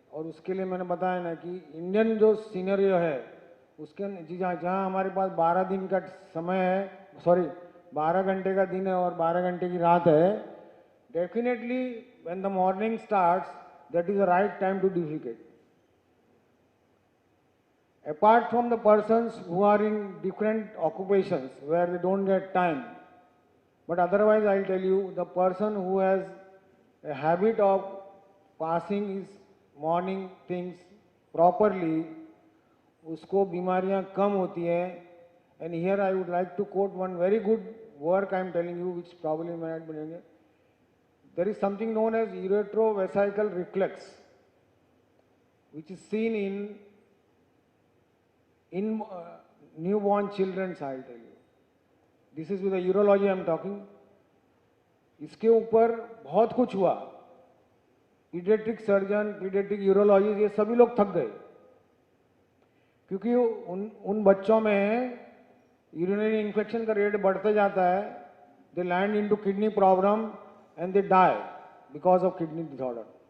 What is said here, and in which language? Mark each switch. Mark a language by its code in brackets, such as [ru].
[hi] और उसके लिए मैंने बताया ना कि इंडियन जो सीनरियो है उसके जहाँ हमारे पास 12 दिन का समय है, सॉरी 12 घंटे का दिन है और 12 घंटे की रात है, definitely when the morning starts, that is the right time to defecate. [en] Apart from the persons who are in different occupations where they don't get time, but otherwise I'll tell you, the person who has a habit of passing his morning things properly, उसको बीमारियां कम होती हैं. And here I would like to quote one very good work I am telling you, which probably may not be doing it. There is something known as uretrovesical reflex, which is seen in newborn children, I'll tell you. This is with the urology I am talking. [hi] इसके ऊपर बहुत कुछ हुआ. Paediatric surgeon, paediatric urologist, ये सभी लोग थक गए क्योंकि उन बच्चों में यूरिनरी इन्फेक्शन का रेट बढ़ते जाता है. [en] They land into kidney problem and they die because of kidney disorder.